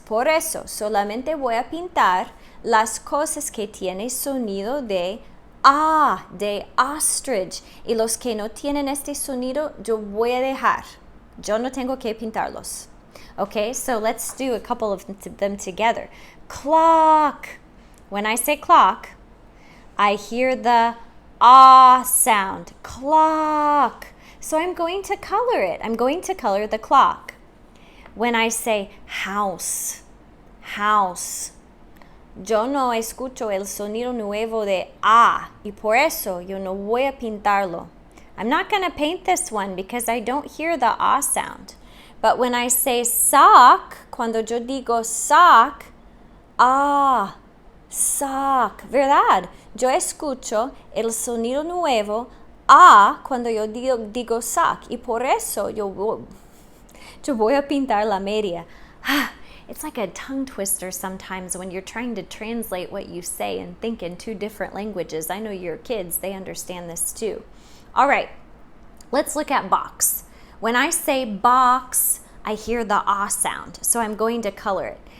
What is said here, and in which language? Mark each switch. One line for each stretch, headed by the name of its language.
Spanish: Por eso, solamente voy a pintar las cosas que tienen sonido de ah, de ostrich. Y los que no tienen este sonido, yo voy a dejar. Yo no tengo que pintarlos.
English: Okay, so let's do a couple of them together. Clock. When I say clock, I hear the ah sound. Clock. So I'm going to color it. I'm going to color the clock. When I say house, house,
Spanish: yo no escucho el sonido nuevo de ah, y por eso yo no voy a pintarlo.
English: I'm not going to paint this one because I don't hear the ah sound. But when I say sock,
Spanish: cuando yo digo sock, ah, sock, ¿verdad? Yo escucho el sonido nuevo ah cuando yo digo sock, y por eso yo voy a pintar la media.
English: It's like a tongue twister sometimes when you're trying to translate what you say and think in two different languages. I know your kids, they understand this too. All right, let's look at box. When I say box, I hear the ah sound, so I'm going to color it.